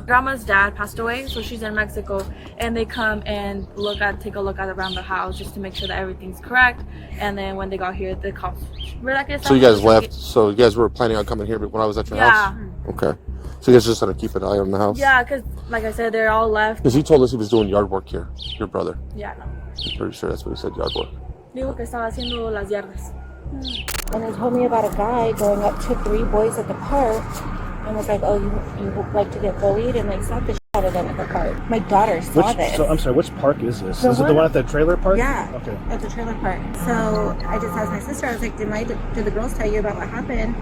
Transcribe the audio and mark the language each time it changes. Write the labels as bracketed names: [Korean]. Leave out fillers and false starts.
[English] Grandma's dad passed away, so she's in Mexico, and they come and take a look at around the house just to make sure that everything's correct. And then when they got here, the cops were like, So you guys left. So you guys were planning on coming here when I was at your house? Okay. So you guys just had to keep an eye on the house? Yeah, because like I said, they're all left. Because he told us he was doing yard work here, your brother. Yeah, no. I'm pretty sure that's what he said, yard work. [Spanish] Digo que estaba haciendo las yardas. [English] And they told me about a guy going up to 3 boys at the park and was like, oh, you like to get bullied? And like slapped the shit out of them at the park. My daughter saw this. So I'm sorry, which park is this? Is it the one at the trailer park? Yeah, Okay. at the trailer park. So I just asked my sister, I was like, did the girls tell you about what happened?